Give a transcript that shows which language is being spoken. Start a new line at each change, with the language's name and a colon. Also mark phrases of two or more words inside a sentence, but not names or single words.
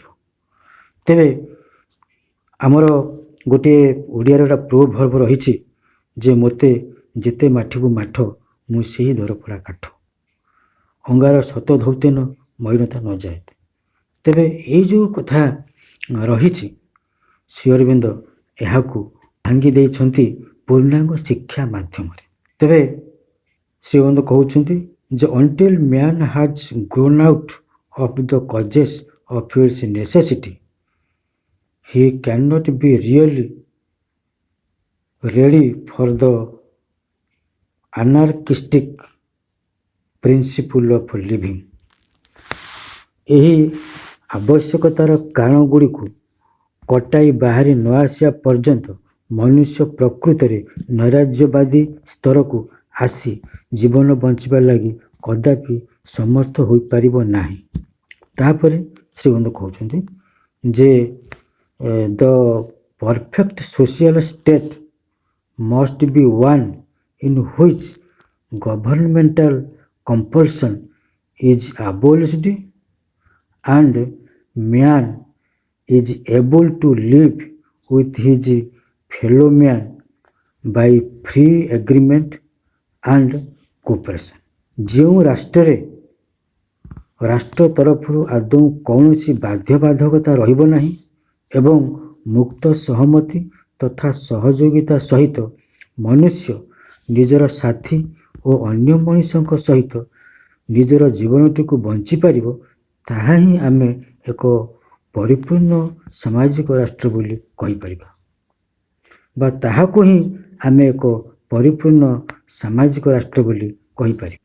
Odia: ତେବେ ଆମର ଗୋଟିଏ ଓଡ଼ିଆର ଗୋଟେ ପ୍ରୋଭର୍ବ ରହିଛି ଯେ ମୋତେ ଯେତେ ମାଠିବୁ ମାଠ, ମୁଁ ସେହି ଦରପୋଡ଼ା କାଠ, ଅଙ୍ଗାର ସତ ଧୌତେନ ମଳିନତା ନ ଯାଏ। ତେବେ ଏଇ ଯେଉଁ କଥା ରହିଛି, ଶ୍ରୀ ଅରବିନ୍ଦ ଏହାକୁ ଭାଙ୍ଗି ଦେଇଛନ୍ତି ପୂର୍ଣ୍ଣାଙ୍ଗ ଶିକ୍ଷା ମାଧ୍ୟମରେ। ତେବେ ଶ୍ରୀ ଅରବିନ୍ଦ କହୁଛନ୍ତି ଯେ
English: until man has grown out of the causes of its necessity, he cannot be really ready for the anarchistic principle of living।
Odia: ଏହି ଆବଶ୍ୟକତାର କାରଣ ଗୁଡ଼ିକୁ କଟାଇ ବାହାରି ନ ଆସିବା ପର୍ଯ୍ୟନ୍ତ ମନୁଷ୍ୟ ପ୍ରକୃତରେ ନୈରାଜ୍ୟବାଦୀ ସ୍ତରକୁ ଆସି ଜୀବନ ବଞ୍ଚିବା ଲାଗି କଦାପି ସମର୍ଥ ହୋଇପାରିବ ନାହିଁ। ତାପରେ ଶ୍ରୀଗୋବିନ୍ଦ କହୁଛନ୍ତି ଯେ
English: the perfect social state must be one in which governmental compulsion is abolished and man is able to live with his fellow man by free agreement and cooperation।
Odia: ଯେଉଁ ରାଷ୍ଟ୍ରରେ ରାଷ୍ଟ୍ର ତରଫରୁ ଆଦୌ କୌଣସି ବାଧ୍ୟବାଧକତା ରହିବ ନାହିଁ ଏବଂ ମୁକ୍ତ ସହମତି ତଥା ସହଯୋଗିତା ସହିତ ମନୁଷ୍ୟ ନିଜର ସାଥୀ ଓ ଅନ୍ୟ ମଣିଷଙ୍କ ସହିତ ନିଜର ଜୀବନଟିକୁ ବଞ୍ଚିପାରିବ, ତାହା ହିଁ ଆମେ ଏକ ପରିପୂର୍ଣ୍ଣ ସାମାଜିକ ରାଷ୍ଟ୍ର ବୋଲି କହିପାରିବା, ବା ତାହାକୁ ହିଁ ଆମେ ଏକ ପରିପୂର୍ଣ୍ଣ ସାମାଜିକ ରାଷ୍ଟ୍ର ବୋଲି କହିପାରିବା।